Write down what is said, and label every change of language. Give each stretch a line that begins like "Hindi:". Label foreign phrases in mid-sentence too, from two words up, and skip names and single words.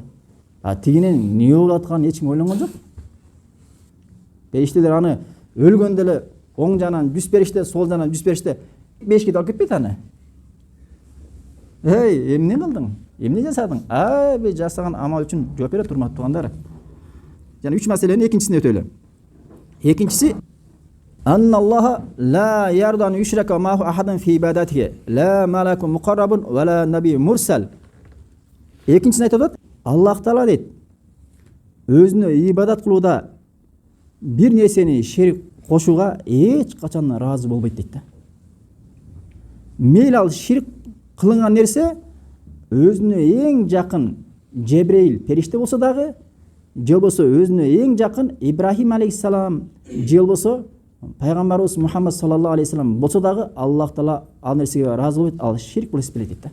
Kyrgyz: Тигинен эмне болуп атканын эч ким ойлонгон жок. Периштелер аны өлгөндө эле оң жагынан 100 периште, сол жагынан 100 периште бешке алып кетпейт аны. Эмне кылдың? Эмне жасадың? Бе жасаган амал үчүн жооп берет, урматтуу туугандар. Жана 3 маселенин экинчисин өтөлү.
Arabic: Экинчиси أن الله لا يرضى أن يشرك معه أحدا في عبادته لا ملك مقرب ولا نبي مرسل.
Kyrgyz: Экинчисин айтып атат, Аллах Таала дейт, өзүнө ибадат кылууда бир нерсени шерик кошууга эч качан ыраазы болбойт дейт да. Мейли ал ширк кылынган нерсе өзүнө эң жакын Жебреил периште болсо дагы, же болбосо өзүнө эң жакын Ибрахим алейхиссалам, же болбосо пайгамбарыбыз Мухаммад
Arabic: صلى الله عليه وسلم
Kyrgyz: болсо дагы, Аллах Таала ал нерсеге ыраазы болбойт, ал ширк болуп эсептелет дейт да.